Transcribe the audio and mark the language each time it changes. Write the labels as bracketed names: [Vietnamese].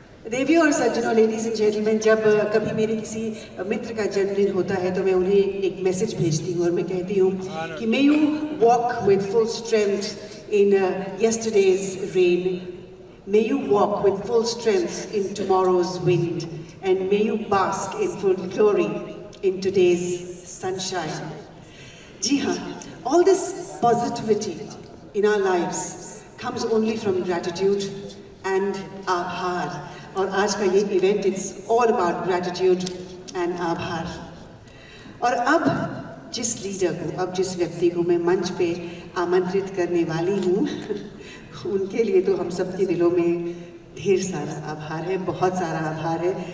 [Hindi] देवियों और सज्जनों, [English] ladies and gentleman, [Hindi] जब कभी मेरे किसी मित्र का जन्मदिन होता है तो मैं उन्हें एक मैसेज भेजती हूँ और मैं कहती हूँ कि [English] May you walk with full strength in yesterday's rain, may you walk with full strength in tomorrow's wind, and may you bask in full glory in today's sunshine. [Hindi] जी हाँ, [English] all this positivity in our lives comes only from gratitude and आभार। [Hindi] और आज का ये [English] Event it's all about gratitude and आभार। [Hindi] और अब जिस लीडर को, अब जिस व्यक्ति को मैं मंच पे आमंत्रित करने वाली हूँ उनके लिए तो हम सबके दिलों में ढेर सारा आभार है, बहुत सारा आभार है।